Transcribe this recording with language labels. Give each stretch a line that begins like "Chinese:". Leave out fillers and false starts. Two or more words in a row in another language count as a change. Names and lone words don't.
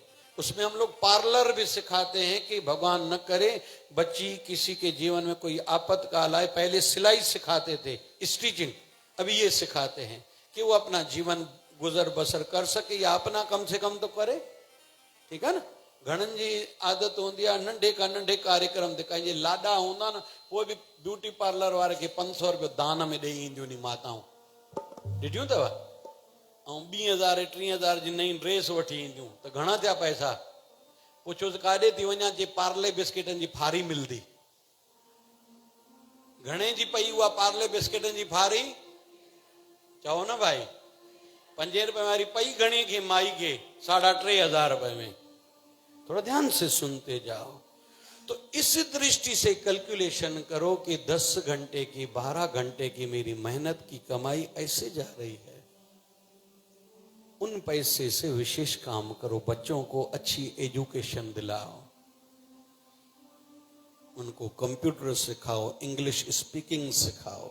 Hindi: उसमें हम लोग पार्लर भी सिखाते हैं कि भगवान न करे बच्ची किसी के जीवन में कोई आपातकाल आए। पहले सिलाई सिखाते थे, स्टिचिंग, अभी ये सिखाते हैं कि वो अपना जीवन गुजर बसर कर सके या अपना कम से कम तो करे। ठीक है ना।
Sindhi: घणनि जी आदत होंदी आहे नंढे का नंढे कार्यक्रम ते, कंहिंजे लाॾा हूंदा न, पोइ बि
English: beauty parlour
Sindhi: वारे खे 500 रुपयो दान में ॾेई ईंदियूं नी माताऊं, ॾिठियूं अथव। ऐं 20,000 30,000 जी नई ड्रेस वठी ईंदियूं, त घणा थिया पैसा? पुछो त काॾे थी वञा, जे पार्ले बिस्किटनि जी फारी मिलंदी। घणे जी पई उहा पार्ले बिस्किटनि जी फारी? चओ न भाई, 5 रुपए वाली पई घणे खे? माई के 3,500 रुपए में।
Hindi: थोड़ा ध्यान से सुनते जाओ। तो इस दृष्टि से कैलकुलेशन करो कि 10 घंटे की 12 घंटे की मेरी मेहनत की कमाई ऐसे जा रही है। उन पैसे से विशेष काम करो, बच्चों को अच्छी एजुकेशन दिलाओ, उनको कंप्यूटर सिखाओ,
English: English speaking
Hindi: सिखाओ।